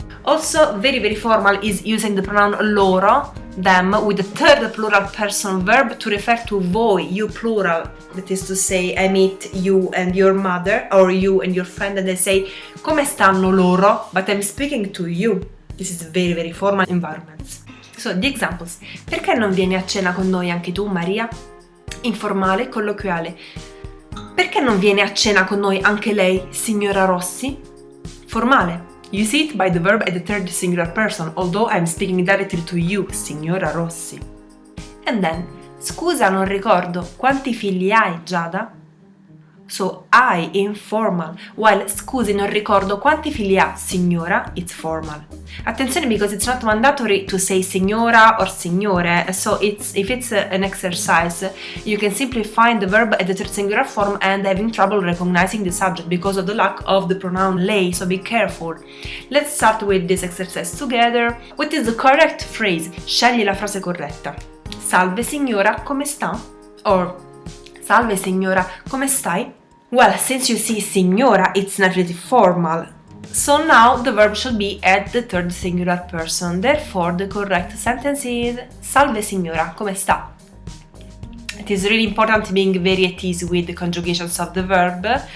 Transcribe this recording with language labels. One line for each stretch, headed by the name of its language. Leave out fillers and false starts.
English: Also, very, very formal is using the pronoun loro, them, with the third plural person verb to refer to voi, you plural. That is to say, I meet you and your mother, or you and your friend, and I say,
Italian: come stanno loro?
English: But I'm speaking to you. This is very, very formal environments. So, the examples.
Italian: Perché non vieni a cena con noi anche tu, Maria? Informale, colloquiale. Perché non viene a cena con noi anche lei, signora Rossi? Formale.
English: You see it by the verb at the third singular person, although I'm speaking directly to you, signora Rossi. And then,
Italian: scusa, non ricordo, quanti figli hai, Giada?
English: So, I, informal, while
Italian: scusi, non ricordo quanti figli ha, signora,
English: it's formal. Attenzione, because it's not mandatory to say signora or signore, so if it's an exercise, you can simply find the verb at the third singular form and having trouble recognizing the subject because of the lack of the pronoun lei, so be careful. Let's start with this exercise together. What is the correct phrase?
Italian: Scegli la frase corretta. Salve signora, come sta? Or salve signora, come stai?
English: Well, since you see signora, it's naturally formal. So now the verb should be at the third singular person. Therefore, the correct sentence is
Italian: salve signora, come sta?
English: It is really important being very at ease with the conjugations of the verb.